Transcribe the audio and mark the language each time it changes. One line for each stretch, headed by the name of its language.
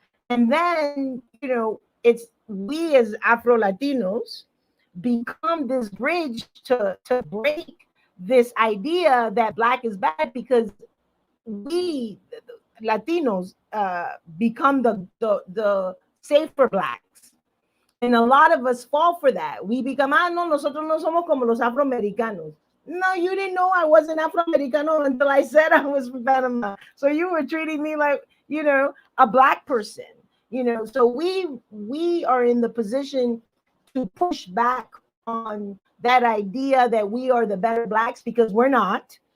English: And then, it's we as Afro-Latinos become this bridge to break this idea that black is bad, because we Latinos become the safer blacks. And a lot of us fall for that. We become,
Spanish: no, nosotros no somos como los afroamericanos.
English: No, you didn't know I wasn't Afro-Americano until I said I was from Panama. So you were treating me like, a black person. So we are in the position to push back on that idea that we are the better blacks, because we're not.